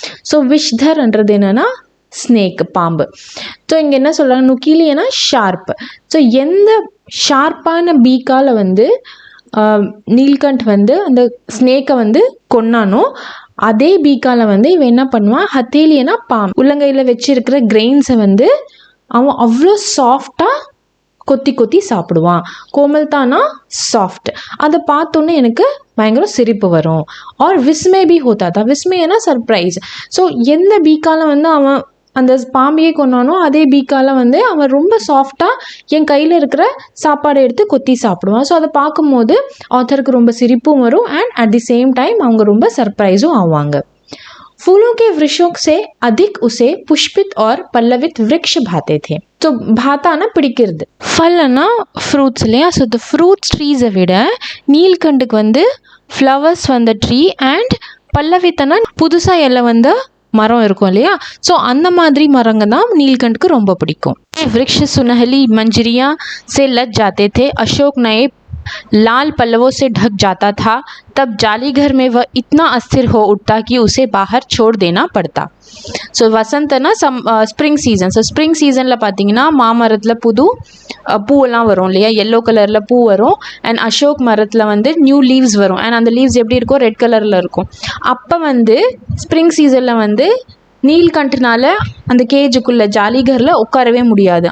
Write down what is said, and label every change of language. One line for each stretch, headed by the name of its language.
Tamil: So விஷதர் என்றது என்னன்னா snake, பாம்பு. ஸோ இங்கே என்ன சொல்கிறாங்க, நுக்கிலினா ஷார்ப். ஸோ எந்த ஷார்ப்பான பீக்கால் வந்து நீல்கண்ட் வந்து அந்த ஸ்னேக்கை வந்து கொன்னானோ அதே பீக்கால வந்து இவன் என்ன பண்ணுவான், ஹத்தேலியனா பாம்பு, உள்ளங்கையில் வச்சிருக்கிற கிரெயின்ஸை வந்து அவன் அவ்வளோ சாஃப்டாக கொத்தி கொத்தி சாப்பிடுவான். கோமல்தானா சாஃப்ட். அதை பார்த்தோன்னே எனக்கு பயங்கர சிரிப்பு வரும்.
Hindi: ஆர் விஸ்மே பி ஹோத்தா தா,
Tamil: விஸ்மேனா சர்ப்ரைஸ். ஸோ எந்த பீக்கால வந்து அவன் அந்த பாம்பையே கொண்டானோ அதே பீக்கால வந்து அவன் ரொம்ப சாஃப்டாக என் கையில் இருக்கிற சாப்பாடை எடுத்து கொத்தி சாப்பிடுவான். ஸோ அதை பார்க்கும்போது ஆத்தருக்கு ரொம்ப சிரிப்பும் வரும் and at the same time அவங்க ரொம்ப சர்ப்ரைஸும் ஆவாங்க.
Hindi: फूलों के वृक्षों से अधिक उसे पुष्पित और पल्लवित वृक्ष भाते थे.
Tamil: तो भाताना பிடிக்கிறது, ஃபல்னா ஃப்ரூட்ஸ் இல்லையா. ஸோ இந்த ஃப்ரூட்ஸ் ட்ரீஸை விட நீல்கண்டுக்கு வந்து ஃப்ளவர்ஸ் வந்த ட்ரீ அண்ட் பல்லவித்தனா புதுசாக எல்லாம் வந்த மரம் இருக்கும் இல்லையா. ஸோ அந்த மாதிரி மரங்க தான் நீல்கண்டுக்கு ரொம்ப பிடிக்கும்.
Hindi: वृक्ष सुनहली मंजरियाँ से लग जाते थे. अशोक नए लाल पल्लवों से ढक जाता था, तब जालीघर में वह इतना अस्थिर हो उठता कि उसे बाहर छोड़ देना पड़ता.
Tamil: So வசந்தனா spring season. So spring சீசனில் பார்த்தீங்கன்னா மாமரத்தில் புது பூவெல்லாம் வரும் இல்லையா, எல்லோ கலரில் பூ வரும். அண்ட் அசோக் மரத்தில் வந்து நியூ லீவ்ஸ் வரும். அண்ட் அந்த லீவ்ஸ் எப்படி இருக்கும், ரெட் கலரில் இருக்கும். அப்போ வந்து ஸ்ப்ரிங் சீசனில் வந்து நீல்கண்ட்னால அந்த கேஜுக்குள்ளே ஜாலிகரில் உட்காரவே முடியாது.